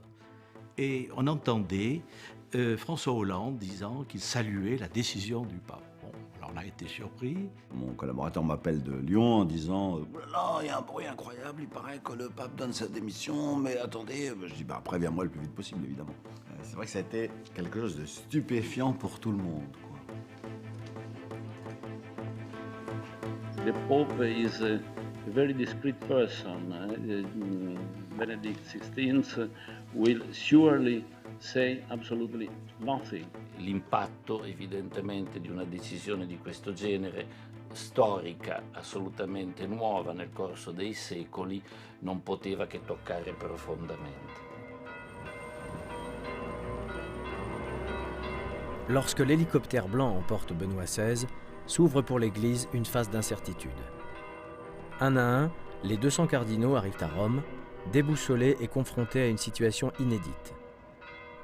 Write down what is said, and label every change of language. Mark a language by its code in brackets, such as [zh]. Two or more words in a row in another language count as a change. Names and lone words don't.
[fr] Et on entendait François Hollande disant qu'il saluait la décision du pape. Bon, alors on a été surpris. Mon collaborateur m'appelle de Lyon en disant « Oh là là, il y a un bruit incroyable, il paraît que le pape donne sa démission, mais attendez... » Je dis « Préviens-moi le plus vite possible, évidemment. » C'est vrai que ça a été quelque chose de stupéfiant pour tout le monde, quoi. [en] The Pope is a very discreet person. Benedict XVI will surely say absolutely nothing. [it] L'impatto evidentemente di una decisione di questo genere, storica, assolutamente nuova nel corso dei secoli, non poteva che toccare profondamente. [fr] Lorsque l'hélicoptère blanc emporte Benoît XVI, s'ouvre pour l'Église une phase d'incertitude. Un à un, les 200 cardinaux arrivent à Rome, déboussolés et confrontés à une situation inédite.